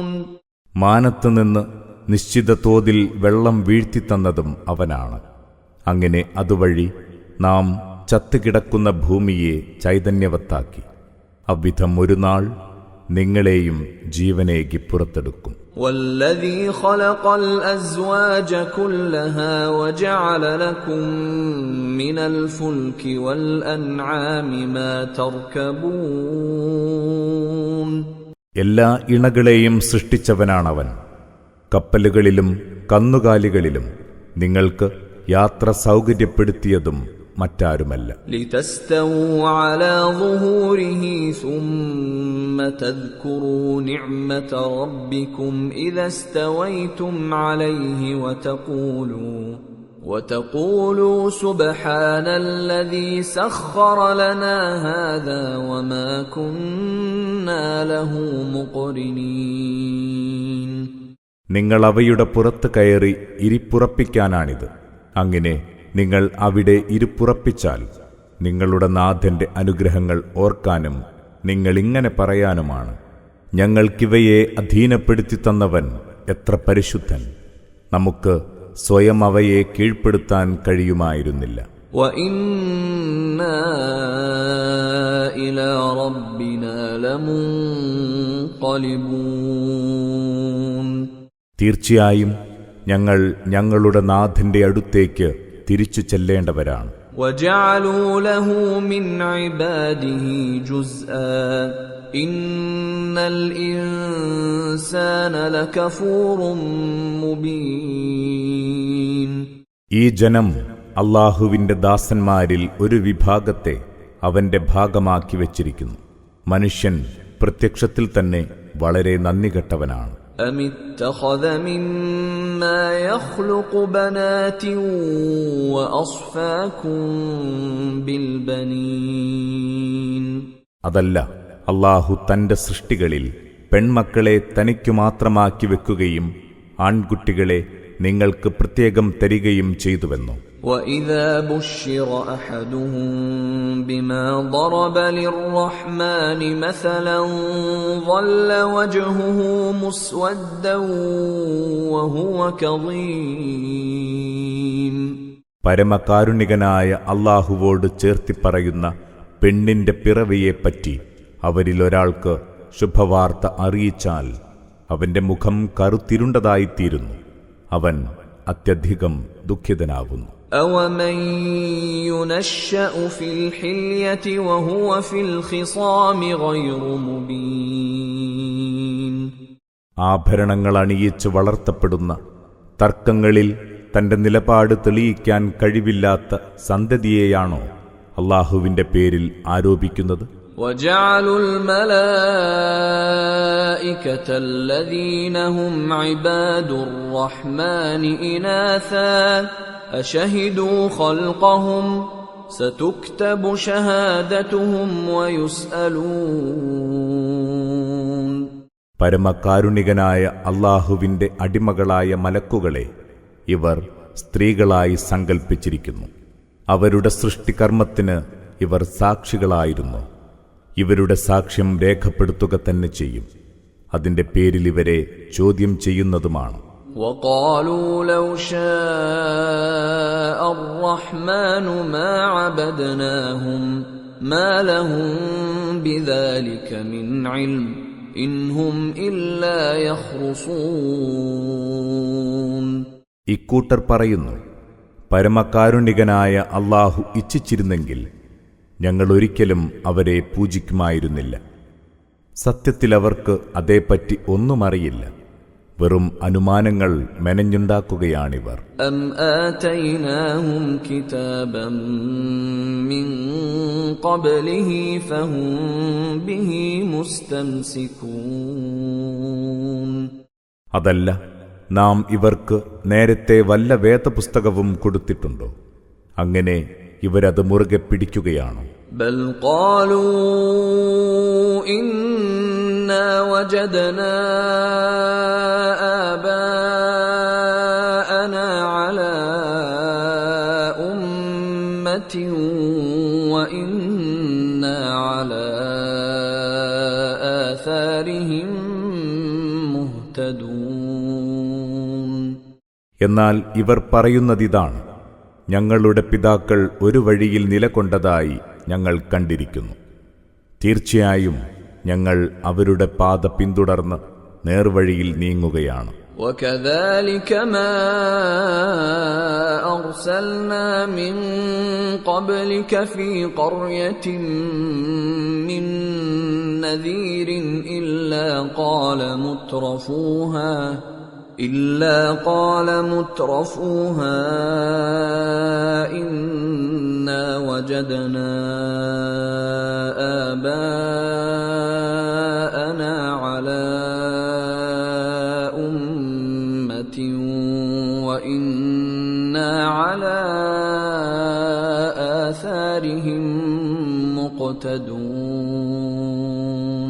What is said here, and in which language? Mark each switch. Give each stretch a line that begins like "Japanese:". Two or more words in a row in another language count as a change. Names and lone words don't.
Malayalam: മാനത്തുനിന്ന് നിശ്ചിത തോതിൽ വെള്ളം വീഴ്ത്തിത്തന്നതും അവനാണ്. അങ്ങനെ അതുവഴി നാം ചത്തുകിടക്കുന്ന ഭൂമിയെ ചൈതന്യവത്താക്കി. അவ்விധം ഒരു നാൾ നിങ്ങളെയും ജീവനേകി പുറത്തെടുക്കും.
Arabic: والذي خلق الأزواج كلها وجعل لكم من الفلك والأنعام ما تركبون.
Malayalam: എല്ലാ ഇണകളെയും സൃഷ്ടിച്ചവനാണവൻ. കപ്പലുകളിലും കന്നുകാലികളിലും നിങ്ങൾക്ക് യാത്ര സൗകര്യപ്പെടുത്തിയതും മറ്റാരുമല്ല.
Arabic: لتستووا على ظهوره ثم تذكروا نعمة ربكم إذا استويتم عليه وتقولوا سبحان الذي سخر لنا هذا وما كنا له مقرنين.
Malayalam: നിങ്ങൾ അവയുടെ പുറത്ത് കയറി ഇരിപ്പുറപ്പിക്കാനാണിത്. അങ്ങനെ നിങ്ങൾ അവിടെ ഇരുപ്പുറപ്പിച്ചാൽ നിങ്ങളുടെ നാഥന്റെ അനുഗ്രഹങ്ങൾ ഓർക്കാനും നിങ്ങളിങ്ങനെ പറയാനുമാണ്, ഞങ്ങൾക്കിവയെ അധീനപ്പെടുത്തി തന്നവൻ എത്ര പരിശുദ്ധൻ, നമുക്ക് സ്വയം അവയെ കീഴ്പ്പെടുത്താൻ കഴിയുമായിരുന്നില്ല.
Arabic: وَإِنَّا إِلَى رَبِّنَا لَمُنقَلِبُونَ.
Malayalam: തീർച്ചയായും ഞങ്ങൾ ഞങ്ങളുടെ നാഥന്റെ അടുത്തേക്ക് തിരിച്ചു ചെല്ലേണ്ടവരാണ്.
Arabic: وَجَعَلُوا لَهُ مِنْ عِبَادِهِ جُزْءًا إِنَّ الْإِنسَانَ لَكَفُورٌ مُبِينٌ.
Malayalam: ഈ ജനം അല്ലാഹുവിന്റെ ദാസന്മാരിൽ ഒരു വിഭാഗത്തെ അവന്റെ ഭാഗമാക്കി വച്ചിരിക്കുന്നു. മനുഷ്യൻ പ്രത്യക്ഷത്തിൽ തന്നെ വളരെ നന്ദികെട്ടവനാണ്.
Arabic: أَمِ اتَّخَذَ مِمَّا يَخْلُقُ بَنَاتٍ وَأَصْفَاكُم بِالْبَنِينَ.
Malayalam: അതല്ല, അല്ലാഹു തന്റെ സൃഷ്ടികളിൽ പെൺമക്കളെ തനിക്കു മാത്രമാക്കി വെക്കുകയും ആൺകുട്ടികളെ നിങ്ങൾക്ക് പ്രത്യേകം തരികയും ചെയ്തുവെന്നു.
Arabic: وَإِذَا بُشِّرَ أَحَدُهُم بِمَا ضَرَبَ لِلرَّحْمَنِ مَثَلًا ظَلَّ وَجْهُهُ مُسْوَدًّا وَهُوَ كَظِيمٌ.
Malayalam: പരമകാരുണികനായ അല്ലാഹുവോട് ചേർത്തി പറയുന്ന പെണ്ണിന്റെ പിറവിയെപ്പറ്റി അവരിലൊരാൾക്ക് ശുഭവാർത്ത അറിയിച്ചാൽ അവന്റെ മുഖം കറുത്തിരുണ്ടതായിത്തീരുന്നു, അവൻ അത്യധികം ദുഃഖിതനാവുന്നു.
Arabic: أَوَمَن يُنَشَّأُ فِي الْحِلْيَةِ وَهُوَ فِي الْخِصَامِ غَيْرُ مُبِينٍ.
Malayalam: ആഭരണങ്ങൾ അണിയിച്ച് വളർത്തപ്പെടുന്ന, തർക്കങ്ങളിൽ തന്റെ നിലപാട് തെളിയിക്കാൻ കഴിവില്ലാത്ത സന്തതിയെയാണോ അല്ലാഹുവിന്റെ പേരിൽ ആരോപിക്കുന്നത്?
Arabic: وَجَعَلُوا الْمَلَائِكَةَ الَّذِينَ هُمْ عِبَادُ الرَّحْمَنِ إِنَاثًا أَشَهِدُوا خَلْقَهُمْ سَتُكْتَبُ شَهَادَتُهُمْ وَيُسْأَلُونَ.
Malayalam: പരമകാരുണികനായ അല്ലാഹുവിന്റെ അടിമകളായ മലക്കുകളെ ഇവർ സ്ത്രീകളായി സങ്കൽപ്പിച്ചിരിക്കുന്നു. അവരുടെ സൃഷ്ടികർമ്മത്തിന് ഇവർ സാക്ഷികളായിരുന്നു. ഇവരുടെ സാക്ഷ്യം രേഖപ്പെടുത്തുക തന്നെ ചെയ്യും. അതിന്റെ പേരിൽ ഇവരെ ചോദ്യം ചെയ്യുന്നതുമാണ്.
Arabic: وَقَالُوا لَوْ شَاءَ الرَّحْمَنُ مَا عَبَدْنَاهُمْ مَا لَهُم بِذَلِكَ مِنْ عِلْمٍ إِنْ هُمْ إِلَّا يَخْرُصُونَ.
Malayalam: ഇക്കൂട്ടർ പറയുന്നു, പരമകാരുണികനായ അല്ലാഹു ഇച്ഛിച്ചിരുന്നെങ്കിൽ ഞങ്ങൾ ഒരിക്കലും അവരെ പൂജിക്കുമായിരുന്നില്ല. സത്യത്തിൽ അവർക്ക് അതേപ്പറ്റി ഒന്നും അറിയില്ല. വെറും അനുമാനങ്ങൾ മെനഞ്ഞുണ്ടാക്കുകയാണിവർ.
Arabic: أَمْ آتَيْنَاهُمْ كِتَابًا مِّن قَبْلِهِ فَهُمْ بِهِ مُسْتَمْسِكُونَ.
Malayalam: അതല്ല, നാം ഇവർക്ക് നേരത്തെ വല്ല വേദപുസ്തകവും കൊടുത്തിട്ടുണ്ടോ? അങ്ങനെ ഇവരത് മുറുകെ പിടിക്കുകയാണോ?
Arabic: بَلْ قَالُوا إِنَّا وَجَدْنَا آبَاءَنَا عَلَى أُمَّةٍ وَإِنَّا عَلَى آثَارِهِم مُهْتَدُونَ.
Malayalam: എന്നാൽ ഇവർ പറയുന്നതിതാണ്, ഞങ്ങളുടെ പിതാക്കൾ ഒരു വഴിയിൽ നിലകൊണ്ടതായി ഞങ്ങൾ കണ്ടിരിക്കുന്നു. തീർച്ചയായും ഞങ്ങൾ അവരുടെ പാത പിന്തുടർന്ന് നേർവഴിയിൽ നീങ്ങുകയാണ്.
Arabic: وكذلك ما أرسلنا من قبلك في قرية من نذير إلا قال مترفوها إنا وجدنا آباءنا على أمة وإنا على آثارهم مقتدون.